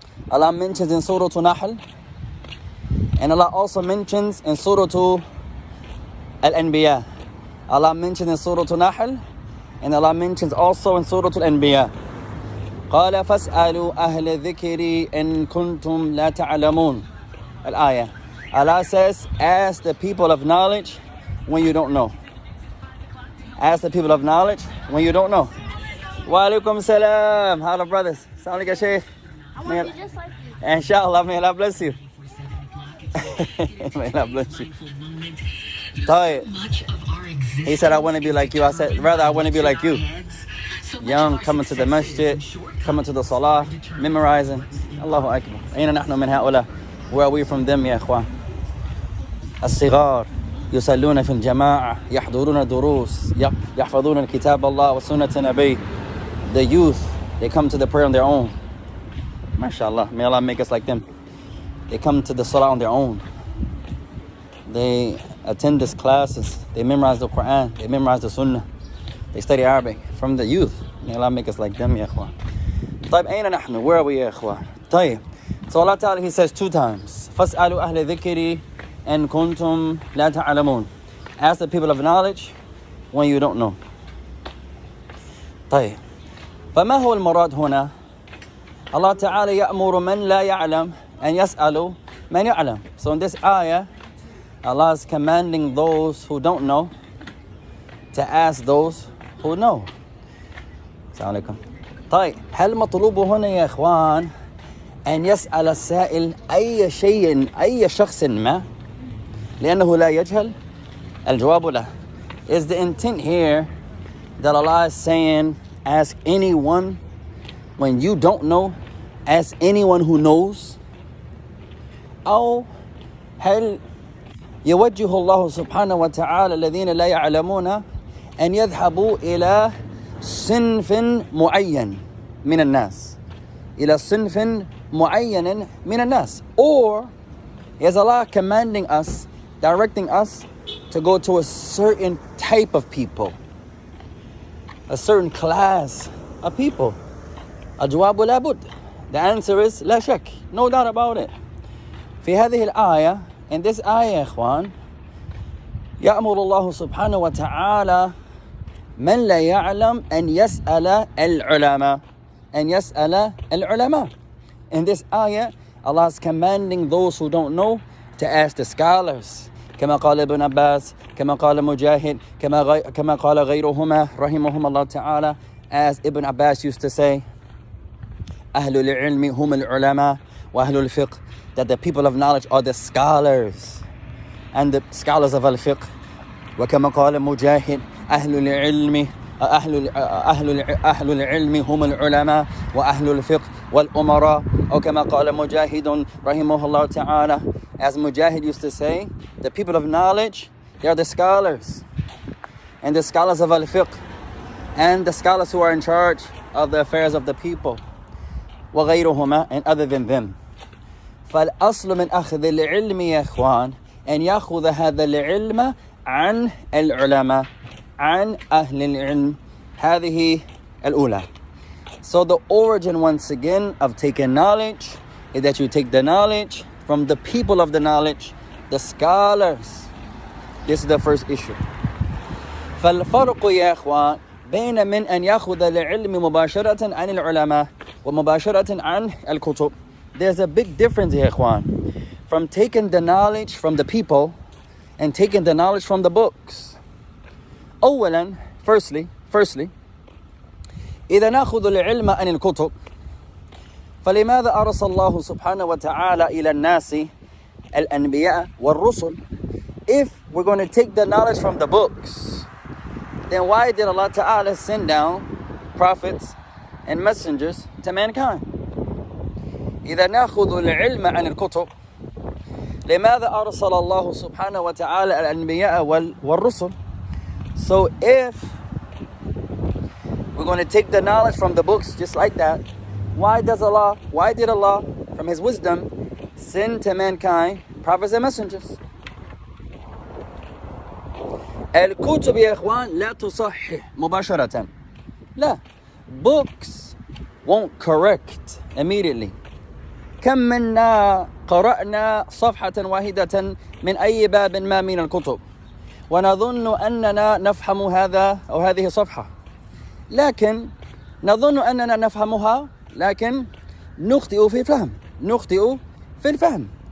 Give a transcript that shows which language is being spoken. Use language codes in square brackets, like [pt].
[en] Allah mentions in Surah Nahl, and Allah also mentions in Surah Al-Anbiya. Allah mentions in Surah Nahl, and Allah mentions also in Surah Al-Anbiya. [ar] قال فاسألوا أهل الذكر إن كنتم لا تعلمون. Al-Ayah. [en] Allah says, ask the people of knowledge when you don't know. Ask the people of knowledge when you don't know. Wa alaikum salam. Hello, brothers. Sound like a sheikh? I want to be just like you. Inshallah, may Allah bless you. May Allah bless you. [ar] طيب. [en] He said, I want to be like you. I said, rather, I want to be like you. Young, coming to the masjid, coming to the salah, memorizing. [ar] Allahu Akbar. أين نحن من هؤلاء? [en] Where are we from them, [ar] يا إخوان? الصغار يصلون في الجماعة يحضرون دروس يحفظون الكتاب الله وسنة نبي. [en] The youth, they come to the prayer on their own. MashaAllah, may Allah make us like them. They come to the salah on their own. They attend these classes. They memorize the Quran. They memorize the Sunnah. They study Arabic from the youth. May Allah make us like them, ya ikhwan. [ar] طيب, أين نحن? [en] Where are we, ya ikhwan? [ar] طيب. [en] So Allah Ta'ala, He says 2 times. [ar] فَاسْأَلُوا أَهْلَ ذِكْرِ إِن كُنْتُمْ لَا تَعْلَمُونَ. [en] Ask the people of knowledge when you don't know. [ar] طيب. فما هو المراد هنا؟ Allah Ta'ala يأمر من لا يعلم أن يسألوا من يعلم. [en] So in this ayah, Allah is commanding those who don't know to ask those who know. [ar] السلام عليكم. طيب, هل مطلوب هنا يا إخوان أن يسأل السائل أي شيء أي شخص ما لأنه لا يجهل؟ الجواب لا. [en] Is the intent here that Allah is saying ask anyone when you don't know? Ask anyone who knows? [ar] أو هل يوجه الله سبحانه وتعالى الذين لا يعلمون أن يذهبوا إلى صنف معين من الناس إلى صنف معين من الناس? [en] Or is Allah commanding us, directing us to go to a certain type of people, a certain class of people? [ar] الجواب لابد. [en] The answer is [ar] لا شك, [en] no doubt about it. [ar] في هذه الآية, [en] in this ayah, [ar] إخوان, يأمر الله سبحانه وتعالى من لا يعلم أن يسأل العلماء. أن يسأل العلماء. [en] In this ayah, Allah is commanding those who don't know to ask the scholars. [ar] كما قال ابن عباس, كما قال مجاهد, كما قال غيرهما رحمهم الله تعالى. [en] As Ibn Abbas used to say, [ar] أهل العلم هم العلماء وأهل الفقه, [en] that the people of knowledge are the scholars and the scholars of al-fiqh. [ar] وكما قال مجاهد أهل العلم أهل العلم هم العلماء وأهل الفقه والأمراء. أو كما قال مجاهد رحمه الله تعالى. [en] As Mujahid used to say, the people of knowledge, they are the scholars and the scholars of al-fiqh and the scholars who are in charge of the affairs of the people. [ar] وغيرهما, [en] and other than them. [ar] فالأصل من أخذ العلم يا إخوان أن يأخذ هذا العلم عن العلماء عن أهل العلم. هذه الأولى. [en] So the origin once again of taking knowledge is that you take the knowledge from the people of the knowledge, the scholars. This is the first issue. [ar] فالفرق يا إخوان بين من أن يأخذ العلم مباشرة عن العلماء ومباشرة عن الكتب. [en] There's a big difference here, إخوان, from taking the knowledge from the people and taking the knowledge from the books. [ar] أولا, [en] firstly, [ar] إذا نأخذ العلم عن الكتب فلماذا أرسل الله سبحانه وتعالى إلى الناس الأنبياء والرسل? [en] If we're going to take the knowledge from the books, then why did Allah Ta'ala send down prophets and messengers to mankind? [ar] إذا نأخذ العلم عن الكتب لماذا أرسل الله سبحانه وتعالى الأنبياء والرسل? [en] So if we're going to take the knowledge from the books just like that, why did Allah, from His wisdom, send to mankind prophets and messengers? [ar] الكتب يا إخوان لا تصحح مباشرة. لا. [en] Books won't correct immediately. [ar] كم منا قرأنا صفحة واحدة من أي باب ما من الكتب ونظن أننا نفهم هذا أو هذه الصفحة، لكن نظن أننا نفهمها لكن نخطئ في الفهم.